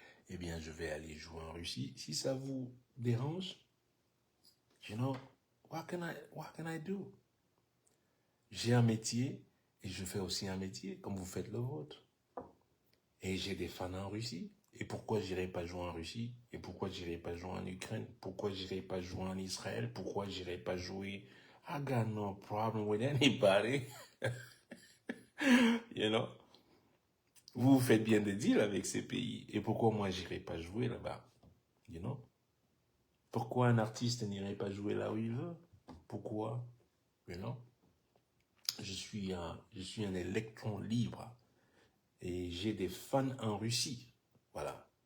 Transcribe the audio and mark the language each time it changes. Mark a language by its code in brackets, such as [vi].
[fr] Eh bien, je vais aller jouer en Russie. Si ça vous dérange, [en] you know, what can I do? [fr] J'ai un métier et je fais aussi un métier comme vous faites le vôtre. Et j'ai des fans en Russie. Et pourquoi j'irai pas jouer en Russie? Et pourquoi j'irai pas jouer en Ukraine? Pourquoi j'irai pas jouer en Israël? Pourquoi j'irai pas jouer? [en] I got no problem with anybody. You know? [fr] Vous faites bien des deals avec ces pays. Et pourquoi moi j'irai pas jouer là-bas? [en] You know? [fr] Pourquoi un artiste n'irait pas jouer là où il veut? Pourquoi? [en] You know? [fr] Je suis un électron libre. Et j'ai des fans en Russie. Voilà.